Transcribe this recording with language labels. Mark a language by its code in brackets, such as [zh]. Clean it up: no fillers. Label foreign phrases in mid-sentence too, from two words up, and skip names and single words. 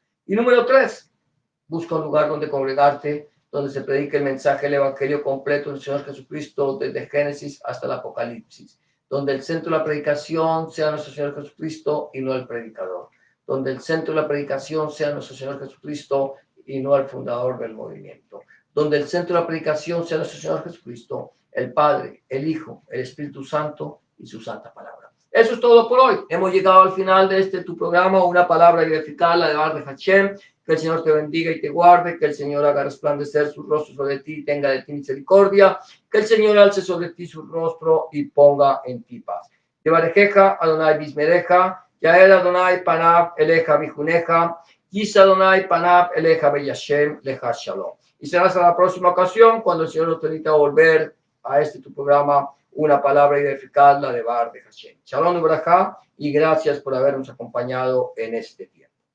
[es] Y número 3, busca un lugar donde congregarte, donde se predique el mensaje del Evangelio completo del Señor Jesucristo, desde Génesis hasta el Apocalipsis, donde el centro de la predicación sea nuestro Señor Jesucristo y no el predicador, donde el centro de la predicación sea nuestro Señor Jesucristo y no el fundador del movimiento, donde el centro de la predicación sea nuestro Señor Jesucristo, el Padre, el Hijo, el Espíritu Santo y su santa palabra. Eso es todo por hoy. Hemos llegado al final de tu programa, una palabra edificada, la de Bar de Hashem. Que el Señor te bendiga y te guarde, que el Señor haga resplandecer su rostro sobre ti y tenga de ti misericordia, que el Señor alce sobre ti su rostro y ponga en ti paz. [he] יברכך ה' וישמרך יאר ה' פניו אליך ויחנך ישא ה' פניו אליך וישם לך שלום. [es] Y será hasta la próxima ocasión, cuando el Señor nos permita volver a tu programa, una palabra edificada, la de Bar de Hashem. Shalom y Barajá, y gracias por habernos acompañado en este tiempo.